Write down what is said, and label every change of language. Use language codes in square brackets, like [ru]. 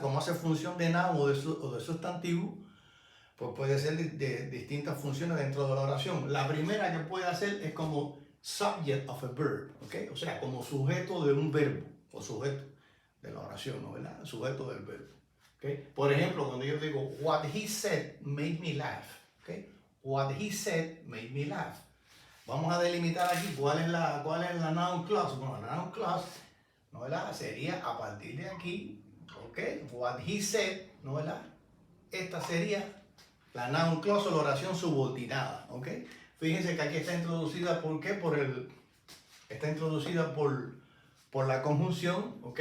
[es] Como hace función de noun o de sustantivo, pues puede ser de distintas funciones dentro de la oración. La primera que puede hacer es como [en] subject of a verb, [es] ¿ok? O sea, como sujeto de un verbo o sujeto de la oración, ¿no? ¿Verdad? Sujeto del verbo, ¿ok? Por ejemplo, cuando yo digo, [en] what he said made me laugh, [es] ¿ok? [en] What he said made me laugh. [es] Vamos a delimitar aquí cuál es la noun clause. Bueno, la noun clause, ¿no, verdad? Sería a partir de aquí, ¿ok? [en] What he said, [es] ¿no, verdad? Esta sería la noun clause o la oración subordinada, ¿ok? Fíjense que aquí está introducida, ¿por qué? Está introducida por la conjunción, ¿ok?